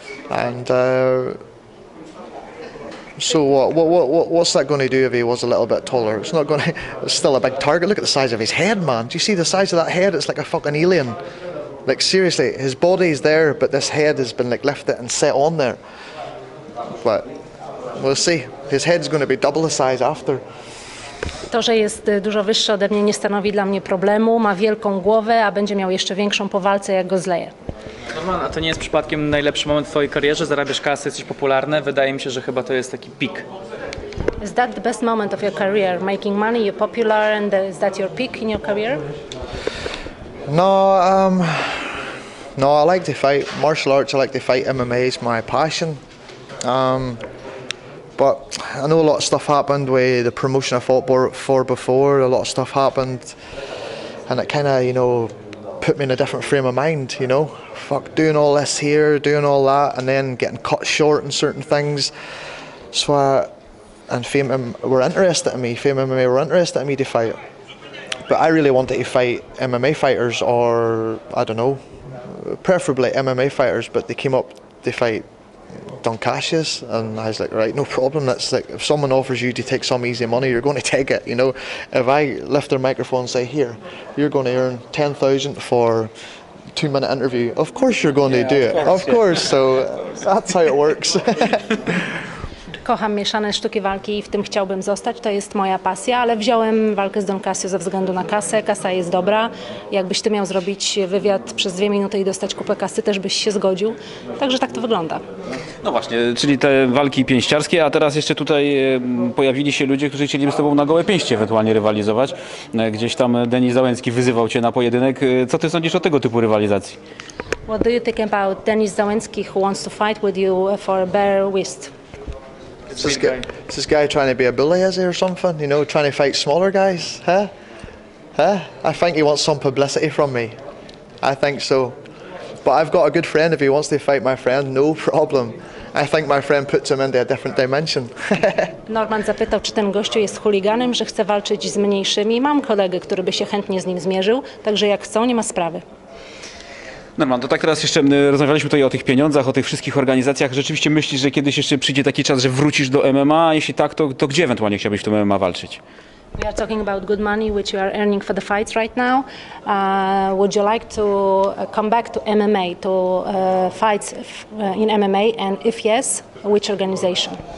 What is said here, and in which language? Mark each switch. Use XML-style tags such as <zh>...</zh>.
<en>And so what's that going to do if he was a little bit taller? It's not going to. It's still a big target. Look at the size of his head, man. Do you see the size of that head? It's like a fucking alien. Like, seriously, his body's there, but this head has been like lifted and set on there. But we'll see. His head's going to be double the size after.</en> <pl>To, że jest dużo wyższy ode mnie, nie stanowi dla mnie problemu. Ma wielką głowę, a będzie miał jeszcze większą po walce, jak go zleję. Norman, a to nie jest przypadkiem najlepszy moment w twojej karierze? Zarabiasz kasę, jesteś popularny. Wydaje mi się, że chyba to jest taki peak.</pl> <en>Is that the best moment of your career? Making money, you're popular, and is that your peak in your career? No, I like to fight martial arts. I like to fight. MMA is my passion. But I know a lot of stuff happened with the promotion I fought for before. A lot of stuff happened, and it kind of, you know, put me in a different frame of mind. You know, fuck, doing all this here, doing all that, and then getting cut short in certain things. So, and Fame were interested in me. Fame MMA were interested in me to fight. But I really wanted to fight MMA fighters, or I don't know, preferably MMA fighters. But they came up to fight Dunkashis, and I was like, right, no problem. That's like, if someone offers you to take some easy money, you're going to take it. You know, if I lift their microphone and say, here, you're going to earn 10,000 for a 2-minute interview, of course you're going to do it. Of course. So that's how it works.</en> <pl>Kocham mieszane sztuki walki i w tym chciałbym zostać, to jest moja pasja, ale wziąłem walkę z Don Casio ze względu na kasę. Kasa jest dobra. Jakbyś ty miał zrobić wywiad przez 2 minuty i dostać kupę kasy, też byś się zgodził. Także tak to wygląda. No właśnie, czyli te walki pięściarskie, a teraz jeszcze tutaj pojawili się ludzie, którzy chcieliby z tobą na gołe pięści ewentualnie rywalizować. Gdzieś tam Denis Załęcki wyzywał cię na pojedynek. Co ty sądzisz o tego typu rywalizacji?</pl> <en>What do you think about Denis Załęcki, who wants to fight with you for a bare wrist? Is this guy trying to be a bully, is he, or something? You know, trying to fight smaller guys? Huh? I think he wants some publicity from me. I think so. But I've got a good friend. If he wants to fight my friend, no problem. I think my friend puts him into a different dimension.</en> <pl>Norman zapytał, czy ten gościu jest chuliganem, że chce walczyć z mniejszymi. Mam kolegę, który by się chętnie z nim zmierzył, także jak chcą, nie ma sprawy. Norman, to tak teraz jeszcze rozmawialiśmy tutaj o tych pieniądzach, o tych wszystkich organizacjach. Rzeczywiście myślisz, że kiedyś jeszcze przyjdzie taki czas, że wrócisz do MMA? A jeśli tak, to gdzie ewentualnie chciałbyś w tym MMA walczyć?</pl> <en>We are talking about good money, which you are earning for the fights right now. Would you like to come back to MMA, to fights in MMA? And if yes, which organization?</en>